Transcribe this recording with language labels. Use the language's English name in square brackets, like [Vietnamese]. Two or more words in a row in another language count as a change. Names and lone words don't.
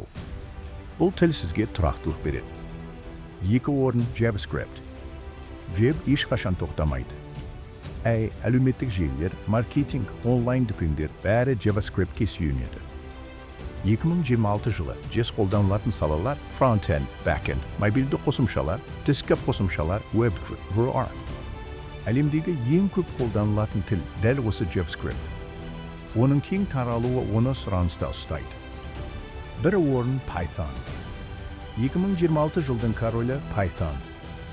[Kazakh] Бұл тіл сізге тұрақтылық береді. 2 орын JavaScript. Веб ешқашан тоқтамайды. Әлеуметтік желілер, маркетинг, онлайн дүкендер бәрі JavaScript-ке сүйенеді. 2026 жылы жез қолданылатын салалар [English] front-end, back-end, [Kazakh] мобильді қосымшалар, десктоп қосымшалар, web, VR. Әлемдегі ең көп қолданылатын тіл дәл осы JavaScript. Оның кең таралуы оны сұраныста ұстайды. 1 орын Python. 2026 жылдың королі Python.